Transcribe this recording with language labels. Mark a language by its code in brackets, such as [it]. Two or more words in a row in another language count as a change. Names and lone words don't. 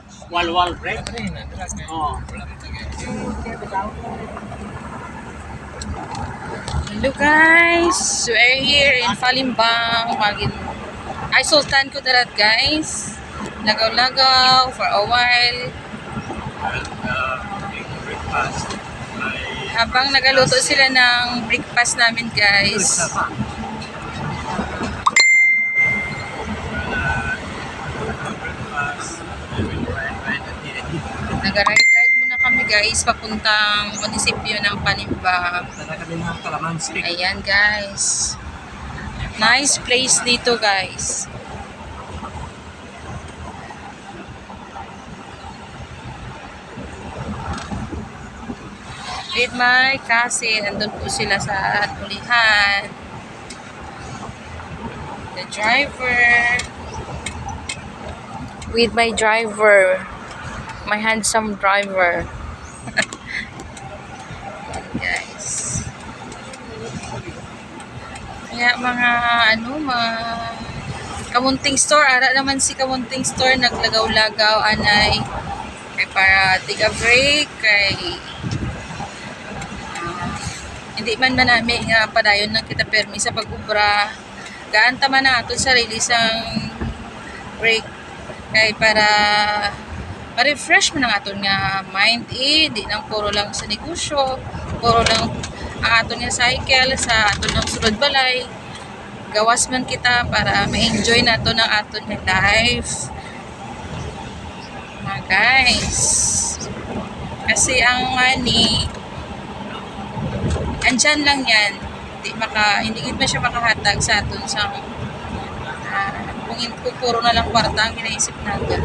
[tl] Wal-wal, pre. Oh. [en] Hello guys, we're here in Palembang. Ay, Sultan Kudarat guys. [hil] Lagaw-lagaw [en] for a while. Breakfast. [tl] Habang nagaluto sila ng breakfast namin guys. Naga-ride-ride muna kami guys papuntang munisipyo ng Palembang. Ayan guys. [en] Nice place dito guys. With my cousin, [tl] andun po sila sa tulihan. [en] The driver. With my driver. My handsome driver. Guys. [hil] Kaya mga Kamunting store. Ara naman si Kamunting store. Naglagaw-lagaw anay. Kay para [en] take a break. [hil] Kay hindi man manami nga padayon lang kita permi sa pag-ubra. Gaanta man na ato sarili sang break kay para ma-refresh man ang aton nga mind di lang puro lang sa negosyo, puro lang ang aton nga cycle sa aton ng sulod balay. Gawas man kita para ma-enjoy nato ng aton nga life. Mga guys. [tl] Kasi ang andyan lang yan. [hil] Hindi man siya makahatag sa aton sa kung puro na lang kwarta ang ginaisip natin.